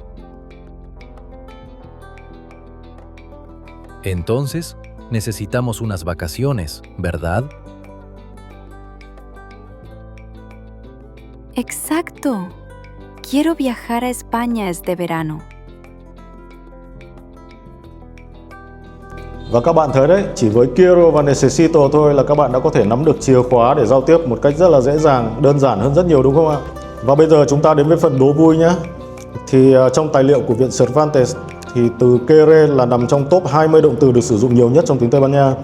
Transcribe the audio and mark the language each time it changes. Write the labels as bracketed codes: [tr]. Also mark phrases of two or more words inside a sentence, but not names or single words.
[es] Entonces, necesitamos unas vacaciones, ¿verdad? Exacto. Quiero viajar a España este verano. [vi] Và các bạn thấy đấy, chỉ với quiero và necesito thôi là các bạn đã có thể nắm được chìa khóa để giao tiếp một cách rất là dễ dàng, đơn giản hơn rất nhiều, đúng không ạ? Và bây giờ chúng ta đến với phần đố vui nhé. Thì trong tài liệu của Viện Cervantes thì từ querer là nằm trong top 20 động từ được sử dụng nhiều nhất trong tiếng Tây Ban Nha.